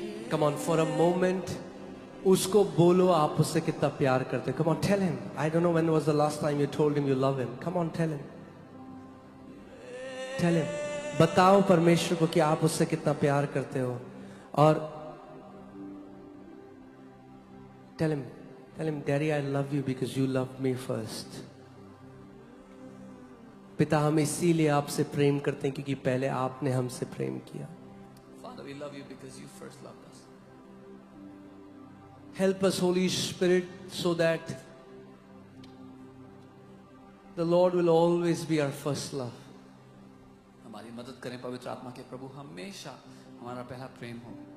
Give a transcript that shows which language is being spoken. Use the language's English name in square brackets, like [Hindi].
[English] Come on, for a moment, [Hindi] उसको बोलो आप उससे कितना प्यार करते हो. [English] Come on, tell him. I don't know when was the last time you told him you love him. Come on, tell him. Tell him. [Hindi] बताओ परमेश्वर को कि आप उससे कितना प्यार करते हो. और [English] tell him, Daddy, I love you because you loved me first. [Hindi] पिता, हम इसीलिए आपसे प्रेम करते हैं क्योंकि पहले आपने हमसे प्रेम किया. [English] Father, we love you because you first loved us. Help us, Holy Spirit, so that the Lord will always be our first love. [Hindi] हमारी मदद करें पवित्र आत्मा के प्रभु, हमेशा हमारा पहला प्रेम हो.